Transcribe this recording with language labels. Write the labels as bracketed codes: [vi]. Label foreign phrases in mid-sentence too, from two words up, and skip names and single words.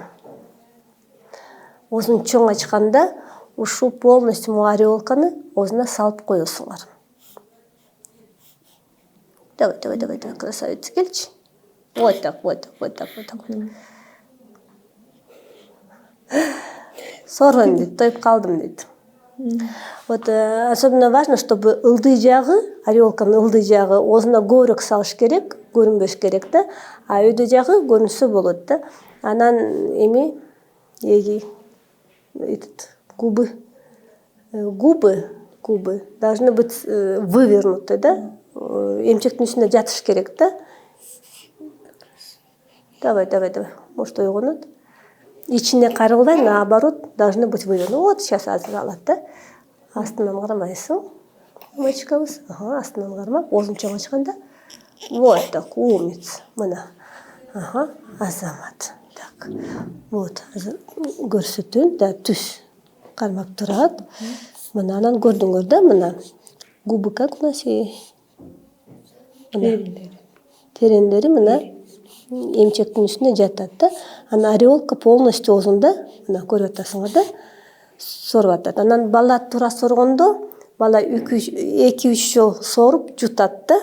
[ky] Оозун чоң ачканда ушу полностью ореолканы оозуна салып коесуңар. [ru] Давай, красавица, келчи. Вот так. [ky] Соргон дейт, тоюп калдым дейт. [ru] Вот особенно важно, чтобы [ky] ылдый жагы, ореолканын ылдый жагы оозуна көбүрөөк салыш керек, көрүнбөш керек да. А өйдө жагы көрүнсө болот да. Анан эми [ru] губы должны быть вывернуты, да? [ky] Эмчектин үстүнө жатыш керек да. [ru] Давай. Может, [ky] ойгонот. Ичине карылбай, [ru] наоборот, должны быть вывернуты. Вот сейчас [ky] азыр алат да. Астынан кармайсың. Мамочкабыз. Астынан кармап, оозун чоң ачканда. [ru] Вот так, умница. [ky] Мына. Азамат. [ru] Так. [ky] Вот, көрсөтүн, да, түз кармап турат. Мына анан көрдүңөр да, мына. [ru] Губы как у нас [ky] терендери мына эмчектин үстүнө жатат да. Анан ореолка полностью оозунда, мына көрүп атасыңар да, соруп атат. Анан бала туура соргондо, бала 2-3 жол соруп жутат да.